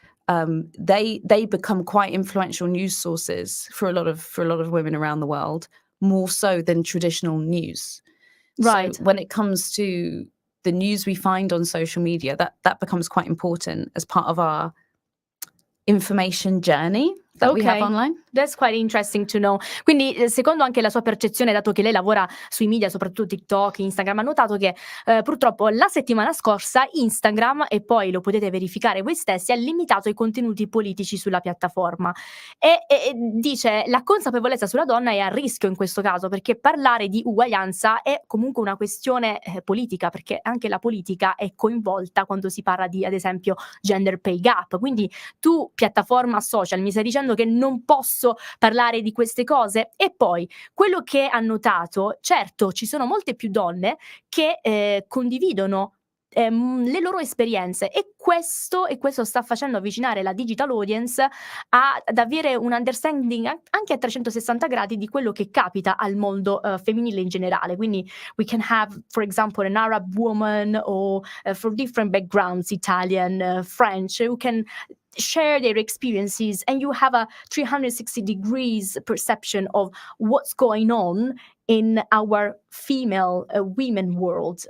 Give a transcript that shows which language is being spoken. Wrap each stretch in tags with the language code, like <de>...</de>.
<en>They become quite influential news sources for a lot of women around the world, more so than traditional news. right. So when it comes to the news we find on social media, that becomes quite important as part of our information journey that we have online. That's quite interesting to know.</en> <it>Quindi, secondo anche la sua percezione, dato che lei lavora sui media, soprattutto TikTok, Instagram, ha notato che purtroppo la settimana scorsa Instagram, e poi lo potete verificare voi stessi, ha limitato i contenuti politici sulla piattaforma. E dice la consapevolezza sulla donna è a rischio in questo caso, perché parlare di uguaglianza è comunque una questione politica, perché anche la politica è coinvolta quando si parla di, ad esempio, gender pay gap. Quindi tu, piattaforma social, mi stai dicendo che non posso parlare di queste cose? E poi quello che ha notato, certo ci sono molte più donne che condividono le loro esperienze, e questo sta facendo avvicinare la digital audience ad avere un understanding anche a 360 gradi di quello che capita al mondo femminile in generale. Quindi</it> <en>we can have, for example, an Arab woman or from different backgrounds, Italian, French, who can share their experiences, and you have a 360 degrees perception of what's going on in our female women world.</en>